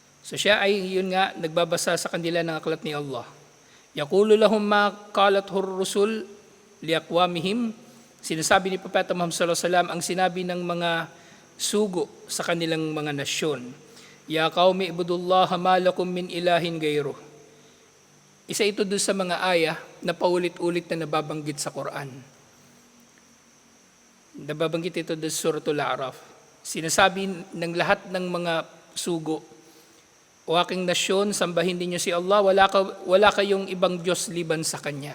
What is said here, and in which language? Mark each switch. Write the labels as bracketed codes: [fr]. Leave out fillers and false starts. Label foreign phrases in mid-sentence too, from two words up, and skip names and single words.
[tl] So siya ay yun nga nagbabasa sa kanila ng aklat ni Allah. [ar] Yaqulu lahum ma qalathur rusul liaqwamihim. [tl] Sinasabi ni Propeta Muhammad [ar] sallallahu alaihi wasallam [tl] ang sinabi ng mga sugo sa kanilang mga nasyon. [ar] Ya qaumi ibudullaha ma lakum min ilahin ghayruh. [tl] Isa ito doon sa mga aya na paulit-ulit na nababanggit sa Quran. Nababanggit ito doon sa Suratul A'raf. Sinasabi ng lahat ng mga sugo, o aking nasyon, sambahin ninyo si Allah, wala kayong ibang Diyos liban sa Kanya.